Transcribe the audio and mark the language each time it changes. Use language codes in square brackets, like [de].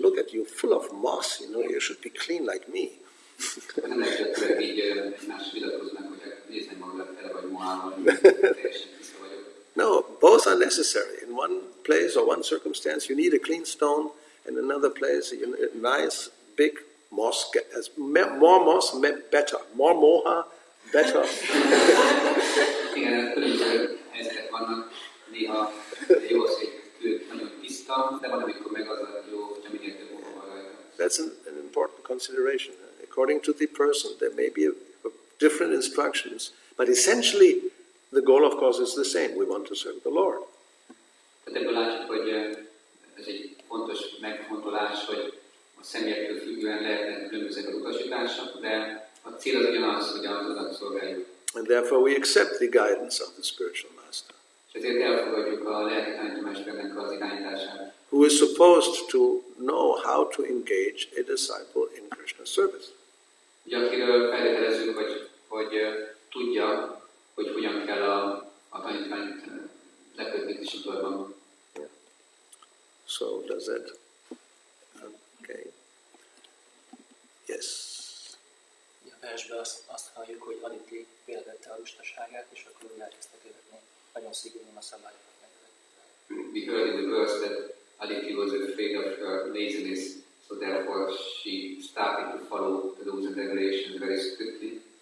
[en] Look at you, full of moss, you should be clean like me. [hu] Nem lehet, hogy így egymás vitatkoznak, hogy néznek magukat tele vagy mohával, teljesen tiszta vagyok. [en] No, both are necessary. In one place or one circumstance, you need a clean stone, and another place, a nice, big moss. More moss, better. More moha, better. [hu] Igen, különböző helyzetek vannak. Néha jó az, hogy kő nagyon tiszta, de van, amikor meg az a jó, hogyha minél több moha van rajta. [en] That's an important consideration. According to the person, there may be different instructions, but essentially the goal, of course, is the same. We want to serve the Lord. [hu] Ebből látjuk, hogy ez egy fontos megfontolás, hogy a személyektől függően lehetnek különböző utasítások, de a cél az ugyanaz, hogy az Urat szolgáljuk. [en] And therefore we accept the guidance of the spiritual master, [hu] És ezért elfogadjuk a lelki tanítómesternek az irányítását, [en] who is supposed to know how to engage a disciple in Krishna service. [hu] ugye akiről feltételezzük, hogy tudja, hogy hogyan kell a tanítványt lekötni Krisnában. [en] Yeah. So does that? Okay. Yes. [hu] A versben azt halljuk, hogy Aditi félrevette a lustaságát, és akkor úgy elkezdte követni nagyon szigorúan a szabályokat. [en] We heard in the verse that Aditi was afraid of her laziness, so therefore she started to follow the rules and regulations very strictly.